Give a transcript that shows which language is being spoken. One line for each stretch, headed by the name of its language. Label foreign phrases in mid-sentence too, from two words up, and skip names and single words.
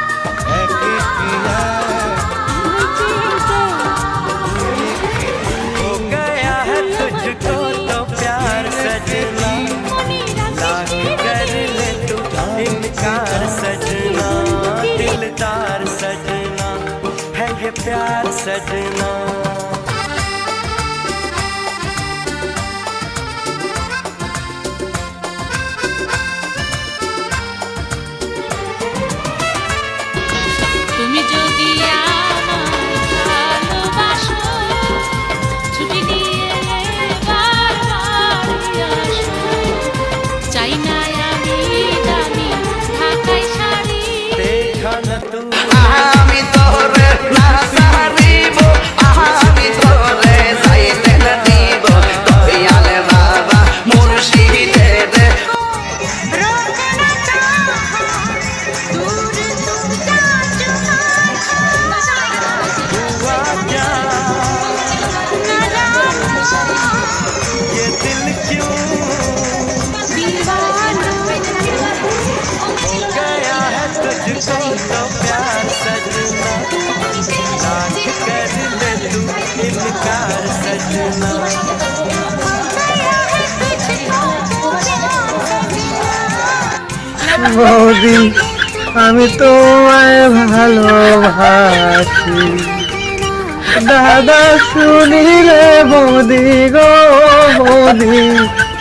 Hindi: हो गया है तुझको तो प्यार सजना, लाख कर ले तू इनकार सजना, दिलदार सजना है ये प्यार सजना।
Bangla: তুমি যদি আমায় ভালোবাসো, ছুটি নিয়ে বারবার আসো, চাই না আমি দামি ঢাকাই শাড়ি।
Hindi: देखा न तू
Bangla: আমি তোরে না সারিব, আমি তোরে যাইতে না দিব, দয়ালে বাবা মুর্শিদে রে।
Hindi: रोक न चाहा दूर तुम जा चुका, हुआ क्या ये दिल क्यों दीवाना हो गया है तुझको तो प्यार सजना, लाख कर ले तू इनकार सजना।
Bangla: বৌদি আমি তোমায় ভালোবাসি, দাদা শুনিলে বৌদি গো বৌদি